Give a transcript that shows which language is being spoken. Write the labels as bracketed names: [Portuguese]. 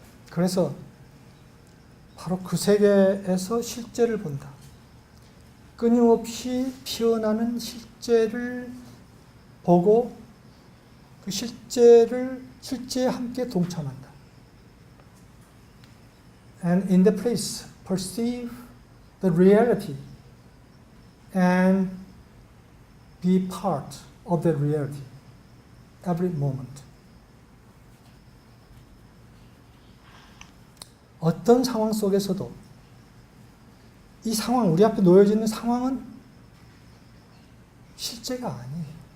[Korean] 그래서 바로 그 세계에서 실제를 본다. 끊임없이 피어나는 실제를 보고 그 실제에 함께 동참한다. [English] And in the place perceive the reality and be part of the reality every moment. [Korean] 어떤 상황 속에서도 이 상황, 우리 앞에 놓여져 있는 상황은 실제가 아니에요.